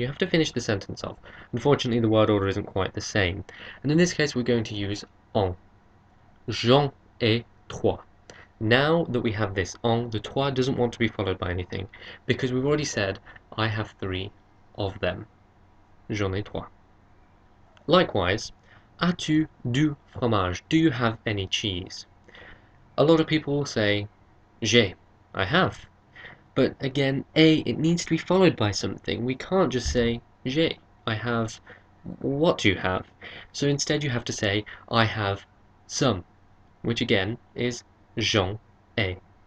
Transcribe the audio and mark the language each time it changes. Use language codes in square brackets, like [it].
[en] You have to finish the sentence off. Unfortunately, the word order isn't quite the same. And in this case, we're going to use en. [fr] J'en ai trois. [en] Now that we have this en, the trois doesn't want to be followed by anything, because we've already said, I have three of them. [fr] J'en ai trois. [en] Likewise, [fr] as-tu du fromage? [en] Do you have any cheese? A lot of people will say, j'ai, I have. But again, it needs to be followed by something. We can't just say, j'ai, I have. What do you have? So instead you have to say, I have some, which again is j'en ai.